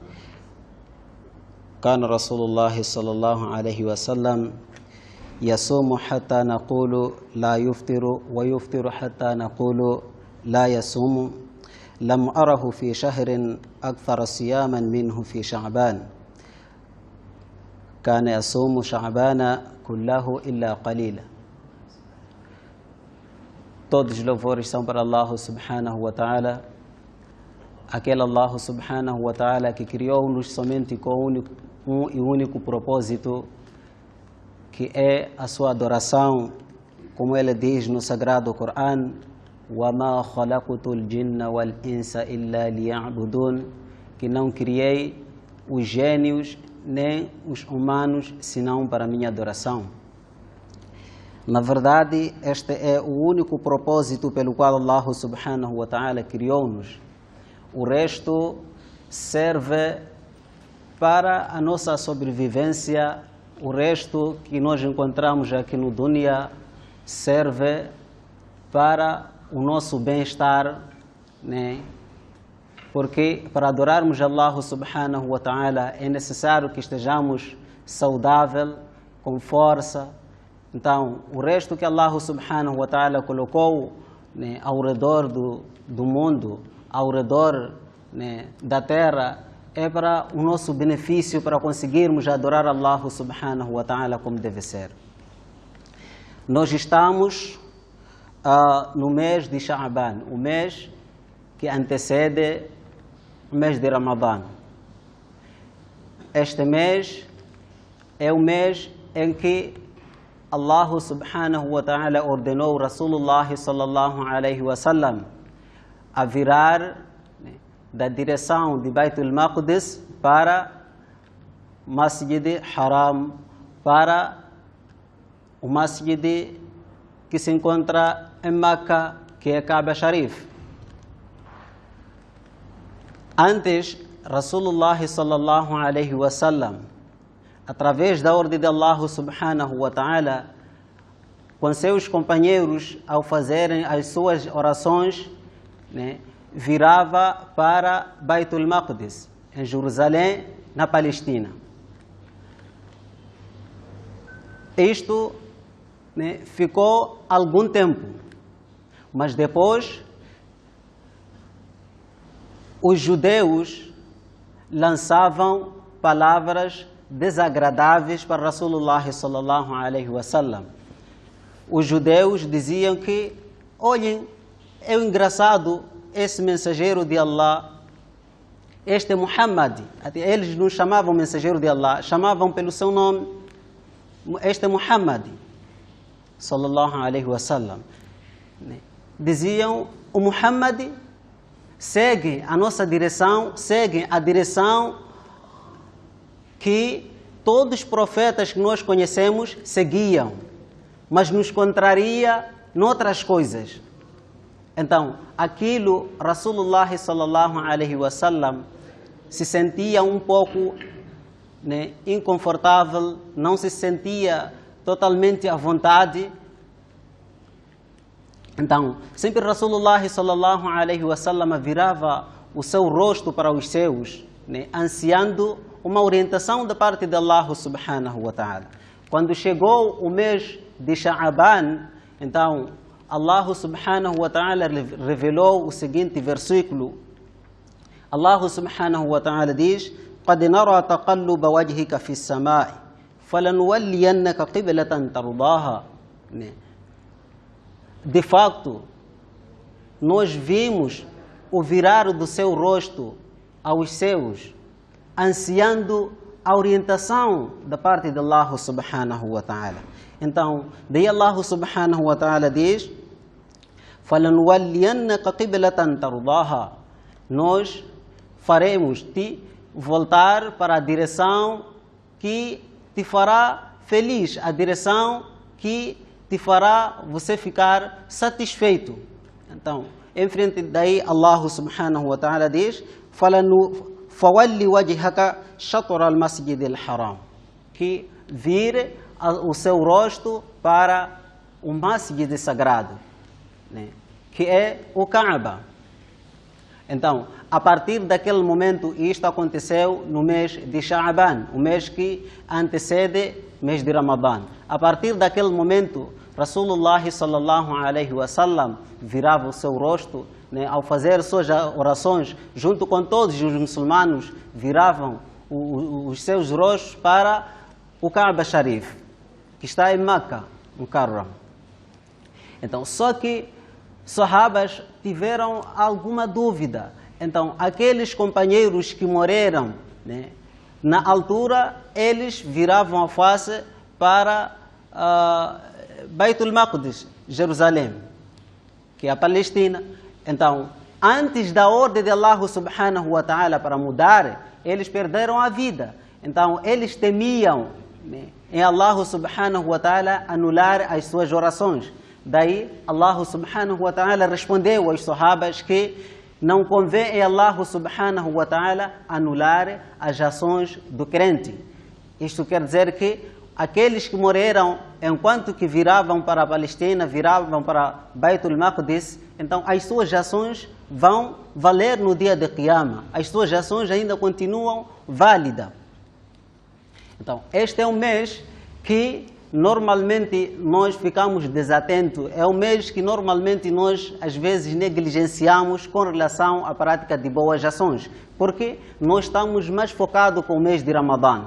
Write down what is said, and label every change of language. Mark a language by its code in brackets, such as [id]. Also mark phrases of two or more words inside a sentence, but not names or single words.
[ar] كان رسول الله صلى الله عليه وسلم يصوم حتى نقول لا يفطر ويفطر حتى نقول لا يصوم لم أره في شهر أكثر صياما منه في شعبان كان يصوم شعبان كله إلا قليلا. [pt] Todos os louvores são para Allah [ar] سبحانه وتعالى, [pt] aquele Allah [ar] سبحانه وتعالى [pt] que criou-nos somente com um e único propósito, que é a sua adoração, como ele diz no Sagrado Corão: [ar] وَمَا خَلَقْتُ الْجِنَّ وَالْإِنسَ إِلَّا لِيَعْبُدُونَ, [pt] que não criei os gênios nem os humanos senão para minha adoração. Na verdade, este é o único propósito pelo qual Allah [ar] سبحانه وتعالى [pt] criou-nos. O resto serve para a nossa sobrevivência, o resto que nós encontramos aqui no dunya serve para o nosso bem-estar, né? Porque para adorarmos Allah [ar] سبحانه وتعالى [pt] é necessário que estejamos saudáveis, com força. Então, o resto que Allah [ar] سبحانه وتعالى [pt] colocou, né, ao redor do mundo, ao redor, né, da terra, é para o nosso benefício, para conseguirmos adorar Allah [ar] سبحانه وتعالى [pt] como deve ser. Nós estamos no mês de Sha'ban, o mês que antecede o mês de Ramadã. Este mês é o mês em que Allah [ar] سبحانه وتعالى [pt] ordenou [ar] رسول الله صلى الله عليه وسلم [pt] a virar, né, da direção de Baitul Maqdis para Masjid Haram, para o Masjid que se encontra em Meca, que é Kaaba Sharif. [ar] Antes, رسول الله صلى الله عليه وسلم, [pt] através da ordem de Allah [ar] سبحانه وتعالى, [pt] com seus companheiros, ao fazerem as suas orações, né, virava para Baitul Maqdis, em Jerusalém, na Palestina. Isto, né, ficou algum tempo, mas depois os judeus lançavam palavras desagradáveis para [ar] رسول الله صلى الله عليه وسلم. [pt] Os judeus diziam que, olhem, é engraçado esse mensageiro de Allah, este Muhammad. Eles não chamavam mensageiro de Allah, chamavam pelo seu nome, este Muhammad [ar] صلى الله عليه وسلم. [pt] Diziam: o Muhammad segue a nossa direção, segue a direção que todos os profetas que nós conhecemos seguiam, mas nos contraria noutras coisas. Então, aquilo, [ar] رسول الله صلى الله عليه وسلم [pt] se sentia um pouco, né, inconfortável, não se sentia totalmente à vontade. Então, sempre [ar] رسول الله صلى الله عليه وسلم [pt] virava o seu rosto para os seus, né, ansiando uma orientação da parte de Allah [ar] سبحانه وتعالى. [pt] Quando chegou o mês de Sha'ban, então Allah [ar] سبحانه وتعالى [pt] revelou o seguinte versículo. [ar] الله سبحانه وتعالى diz: قَدْ نَرَى تَقَلُّبَ وَجْهِكَ فِي السَّمَاءِ فَلَنُوَلِّيَنَّكَ قِبْلَةً تَرْضَاهَا. [pt] De facto, nós vimos o virar do seu rosto aos seus, ansiando a orientação da parte de Allah [ar] سبحانه وتعالى. [pt] Então, daí [ar] الله سبحانه وتعالى diz: فَلَنُوَلِّيَنَّكَ قِبْلَةً تَرْضَاهَا. [pt] Nós faremos-te voltar para a direção que te fará feliz, a direção que te fará você ficar satisfeito. Então, em frente daí, [ar] الله سبحانه وتعالى diz: فَوَلِّ وَجْهَكَ شَطْرَ الْمَسْجِدِ الْحَرَامِ. [pt] Que vire o seu rosto para o masjid sagrado, né? Que é o Kaaba. Então, a partir daquele momento, isto aconteceu no mês de Sha'ban, o mês que antecede o mês de Ramadã. A partir daquele momento, [ar] رسول الله صلى الله عليه وسلم [pt] virava o seu rosto, né, ao fazer suas orações, junto com todos os muçulmanos, viravam os seus rostos para o Kaaba Sharif, que está em Meca, no Mukarram. Então, só que sahabas tiveram alguma dúvida. Então, aqueles companheiros que morreram, né, na altura, eles viravam a face para Baitul Maqdis, Jerusalém, que é a Palestina. Então, antes da ordem de Allah [ar] سبحانه وتعالى [pt] para mudar, eles perderam a vida. Então, eles temiam, né, em Allah [ar] سبحانه وتعالى [pt] anular as suas orações. Daí, Allah [ar] سبحانه وتعالى [pt] respondeu aos sahabas que não convém em Allah [ar] سبحانه وتعالى [pt] anular as ações do crente. Isto quer dizer que aqueles que morreram enquanto que viravam para a Palestina, viravam para Baitul Maqdis, então as suas ações vão valer no dia de Qiyamah. As suas ações ainda continuam válidas. Então, este é um mês que normalmente nós ficamos desatentos, é um mês que normalmente nós às vezes negligenciamos com relação à prática de boas ações, porque nós estamos mais focados com o mês de Ramadã.